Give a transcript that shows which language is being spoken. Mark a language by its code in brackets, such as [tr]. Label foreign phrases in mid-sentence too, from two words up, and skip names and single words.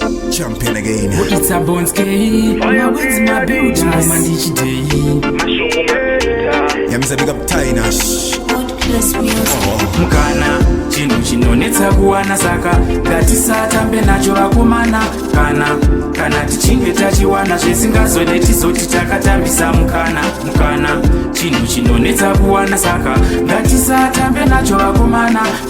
[en] Champion again. Oh, it's a Bones K. My wins, my beauty, my man, DJ. Yeah, Mister Big Up Tynash. God bless me. Oh. [sn] Mukana, chinhu chinonetsa kuwana, saka ngatisatambe nacho, vakomana. Kana, kana tichinge tachiwana, zvisingazode tizoti takatambisa mukana. Mukana, chinhu chinonetsa kuwana, saka ngatisatambe nacho, vakomana.